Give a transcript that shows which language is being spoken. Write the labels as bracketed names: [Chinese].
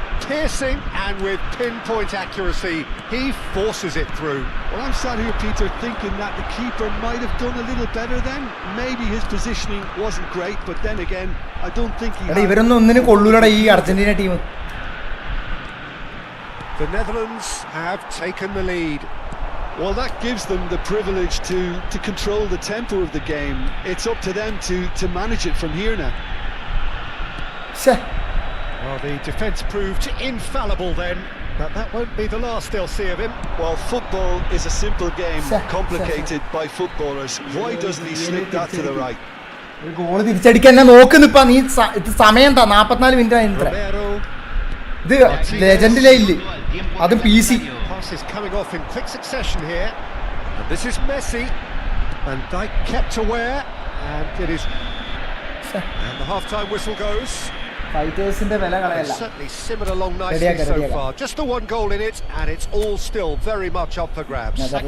[English] Piercing and with pinpoint accuracy, he forces it through. Well, I'm sat here, Peter, thinking that the keeper might have done a little better then. Maybe his positioning wasn't great, but then again, I don't think he had... [Malayalam] ഇവരൊന്നും ഒന്നിനും കൊള്ളൂലടാ ഈ Argentina team. [English] The Netherlands have taken the lead. Well, that gives them the privilege to control the tempo of the game. It's up to them to manage it from here now. Well, the defence proved infallible then, but that won't be the last they'll see of him. Well, football is a simple game, complicated by footballers. Why doesn't he slip that to the right? [Malayalam] Goal തിരിച്ചടിക്കാൻ നോക്കുന്നിപ്പാ നീ. ഇത് സമയം 44 minute ആയിരുന്നു. ഇത് ലെജൻഡിലേ ഇല്ല, അതും PC. [English] Passes coming off in quick succession here, and this is Messi, and Dijk kept aware, and it is, and the half-time whistle goes. [Malayalam] ഫൈറ്റേഴ്സിന്റെ വില കളയല്ല. [English] Certainly simmered along nicely so far. Just the one goal in it, and it's all still very much up for grabs.